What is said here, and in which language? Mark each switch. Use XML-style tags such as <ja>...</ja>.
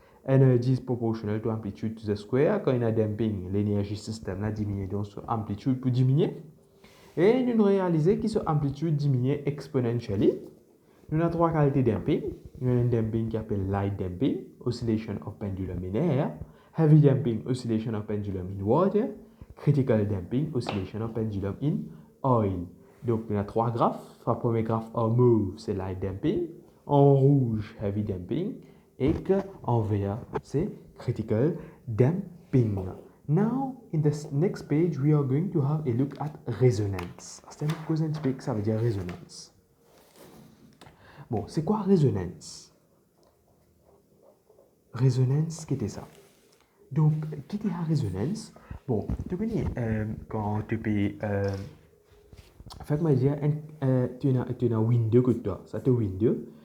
<en>energy is proportional to amplitude to the square.</en> <fr>Quand il y a damping, l'énergie système là diminue, donc son amplitude peut diminuer. Et nous réalisons que son amplitude diminue exponentially. Nous avons trois qualités de damping. Nous avons un damping qui s'appelle</fr> <en>light damping, oscillation of pendulum in air, heavy damping, oscillation of pendulum in water, critical damping, oscillation of pendulum in oil.</en> <fr>Donc, nous avons trois graphes. Le premier graphe en mauve, c'est light damping, en rouge, heavy damping, et en vert, c'est critical damping.</fr> <en>Now, in the next page, we are going to have a look at resonance.</en> <fr>Ça veut dire résonance. Bon, c'est quoi résonance? Résonance, qu'est-ce que c'est ça? Donc, qu'est-ce que la résonance? Bon, tu connais quand tu peux... en fait, moi, dire, tu as un window que toi, ça te window.</fr>